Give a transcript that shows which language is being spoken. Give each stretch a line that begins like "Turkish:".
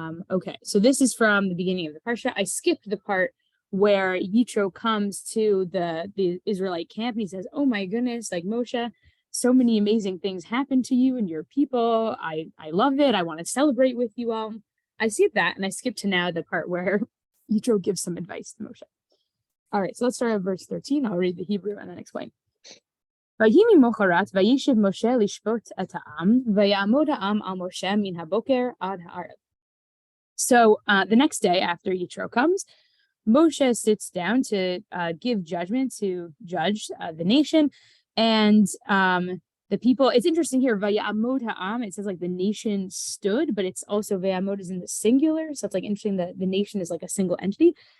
English: Okay, so this is from the beginning of the Parsha. I skipped the part where Yitro comes to the Israelite camp and he says, "Oh my goodness, like Moshe, so many amazing things happen to you and your people. I love it. I want to celebrate with you all." I skipped that and I skipped to now the part where Yitro gives some advice to Moshe. All right, so let's start at verse 13. I'll read the Hebrew and then explain.
Hebrew: ויהי ממחרת וישב משה לשפוט את העם ויעמוד העם על משה מן הבוקר עד הערב.
English: So the next day after Yitro comes, Moshe sits down to give judgment, to judge the nation, and the people. It's interesting here, Vayamod ha'am, it says like the nation stood, but it's also Vayamod is in the singular, so it's like interesting that the nation is like a single entity.